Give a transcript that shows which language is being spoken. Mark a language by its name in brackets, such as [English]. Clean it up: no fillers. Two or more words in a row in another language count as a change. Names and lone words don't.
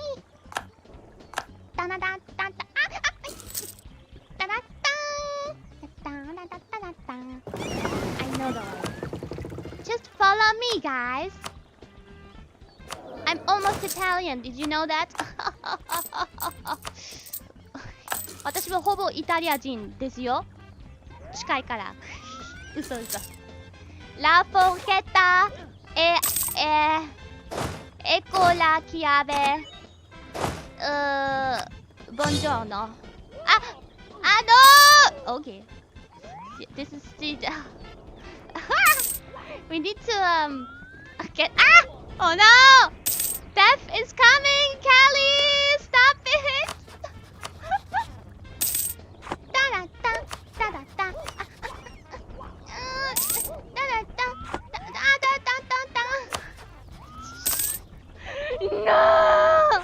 [English] I know the way. Just follow me, guys. I'm almost Italian. Did you know that? [Japanese] 私はほぼイタリア人ですよ。近いから。 [Italian] 嘘。La forchetta ecco la chiave. Buongiorno. No! [English] Okay. This is the... We need to get... Oh no! Death is coming, Kelly! Stop it! No!